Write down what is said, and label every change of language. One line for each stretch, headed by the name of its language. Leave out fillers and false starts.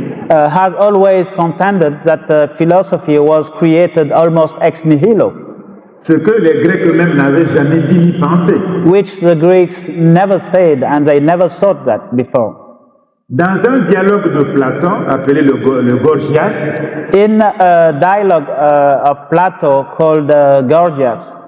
English: has always contended that philosophy was created almost ex nihilo,
French: Ce que les Grecs eux-mêmes n'avaient jamais dit ni pensé.
English: which the Greeks never said and they never thought that before.
French: Dans un dialogue de Platon appelé le Gorgias,
English: In a dialogue of Plato called Gorgias,